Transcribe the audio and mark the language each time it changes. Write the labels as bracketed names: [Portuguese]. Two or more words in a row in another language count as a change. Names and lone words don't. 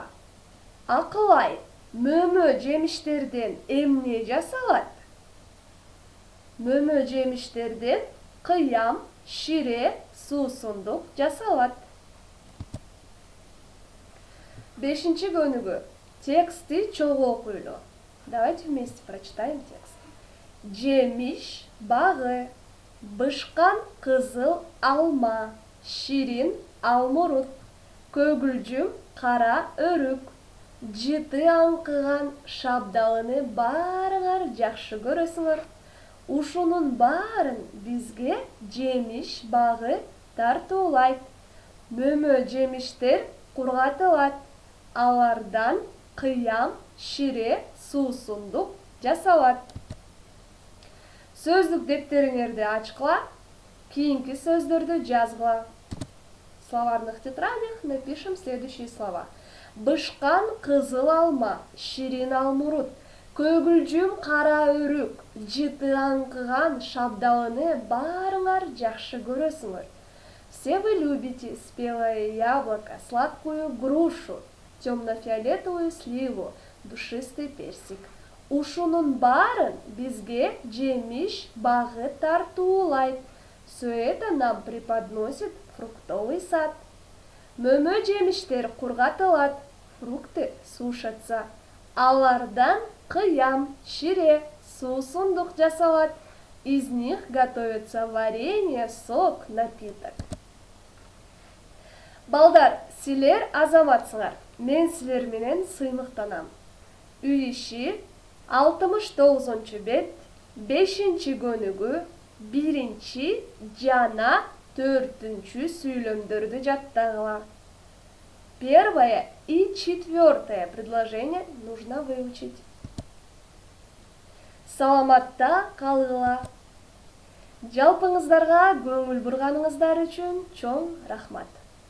[Kyrgyz] Акылай, мөмө жемиштерден эмне жасалат? Мөмө жемиштерден кыям, шире, суусундук жасалат. 5 көнүгүү. Тексти чогуу окуйлу. [Russian] Давайте вместе прочитаем текст. [Kyrgyz] Жемиш багы, бышкан кызыл алма, ширин алмурут, көгүлжүм кара өрүк, жыты аңкыган шабдалыны баарыңар жакшы көрөсүңөр. Ушунун баарын бизге жемиш багы тартуулайт. Мөмө жемиштер кургатылат. Алардан кыям, шире, суусундук жасалат. Сөздүк дептериңерди ачкыла, кийинки сөздөрдү жазгыла. [Russian] В словарных тетрадях напишем следующие слова. [Kyrgyz] Бышкан кызыл алма, ширин алмурут, көгүлжүм кара өрүк, жыты аңкыган шабдалыны баарыңар жакшы көрөсүңөр. [Russian] Все вы любите спелое яблоко, сладкую грушу, темно-фиолетовую сливу, душистый персик. [Kyrgyz] Ушунун баарын бизге жемиш багы тартуулайт. [Russian] Все это нам преподносит фруктовый сад. [Kyrgyz] Мөмө жемиштер кургатылат, [Russian] фрукты сушатся. [Kyrgyz] Алардан кыям, шире, суусундук жасалат. [Russian] Из них готовится варенье, сок, напиток. [Kyrgyz] Балдар, силер азаматсыңар. Мен силер менен сыймыктанам. үй иши 69 бет 5 көнүгү 1 жана 4 сүйлөмдөрдү жаттагыла. [Russian] Первое и четвертое предложение нужно выучить. [Kyrgyz] Саламатта калгыла. Жалпыңыздарга көңүл бурганыңыздар үчүн чоң рахмат.